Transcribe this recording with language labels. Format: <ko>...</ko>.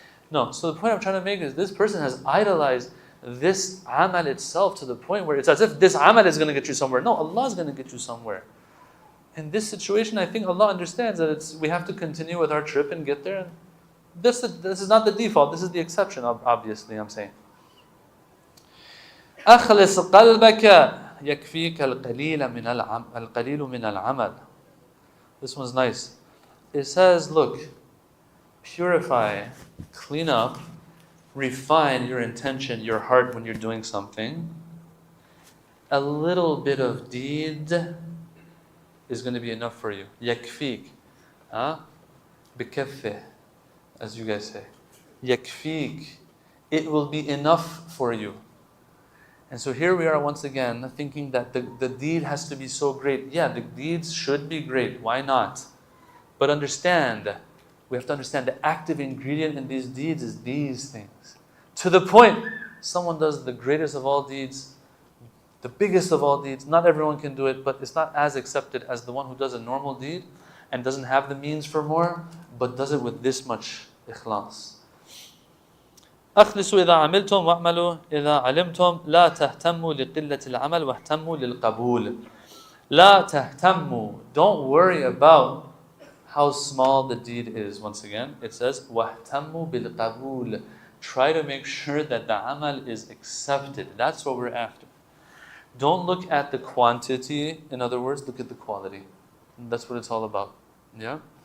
<en>No, so the point I'm trying to make is this person has idolized this amal itself to the point where it's as if this amal is going to get you somewhere. No, Allah is going to get you somewhere. In this situation, I think Allah understands that we have to continue with our trip and get there. And this is not the default, this is the exception, obviously, I'm saying.</en> <ar>أخلص قلبك يكفيك القليل من العمل.</ar> <en>This one's nice. It says, look, purify, clean up, refine your intention, your heart when you're doing something. A little bit of deed is going to be enough for you.</en> <ar>يكفيك.</ar> <en>بكفه, as you guys say.</en> <ar>يكفيك.</ar> <en>It will be enough for you. And so here we are once again thinking that the deed has to be so great. Yeah, the deeds should be great. Why not? But we have to understand the active ingredient in these deeds is these things. To the point, someone does the greatest of all deeds, the biggest of all deeds. Not everyone can do it, but it's not as accepted as the one who does a normal deed and doesn't have the means for more, but does it with this much ikhlas.</en> <ar>أخلصوا إذا عملتم وأعملوا إذا علمتم لا تهتموا لقلة العمل واهتموا للقبول. لا تهتموا.</ar> <en>Don't worry about how small the deed is. Once again, it says</en> <ar>واهتموا بالقبول.</ar> <en>Try to make sure that the amal is accepted. That's what we're after. Don't look at the quantity. In other words, look at the quality. And that's what it's all about. Yeah.</en>